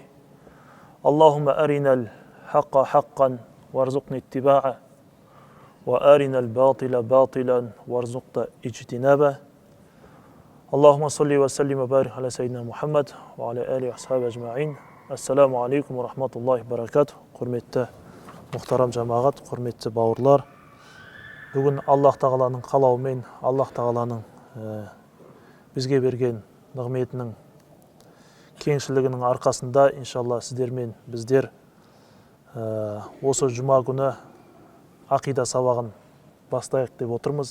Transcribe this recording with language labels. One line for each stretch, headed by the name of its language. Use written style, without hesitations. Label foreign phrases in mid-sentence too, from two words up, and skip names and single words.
Arabic: اللهم أرنا الحق حقا وارزقنا اتباعه وأرنا الباطل باطلا وارزقنا اجتنابه. اللهم صل وسلم وبارك على سيدنا محمد وعلى آله وأصحابه أجمعين. السلام عليكم ورحمة الله وبركاته.
Kazakh: Құрметті мұхтарам жамағат, құрметті бауырлар. Бүгін Аллах Тағаланың қалауымен, Аллах Тағаланың бізге берген нығметінің кеңшілігінің арқасында, иншалла, сіздер мен біздер осы жұма күні ақида сабағын бастайық деп отырмыз.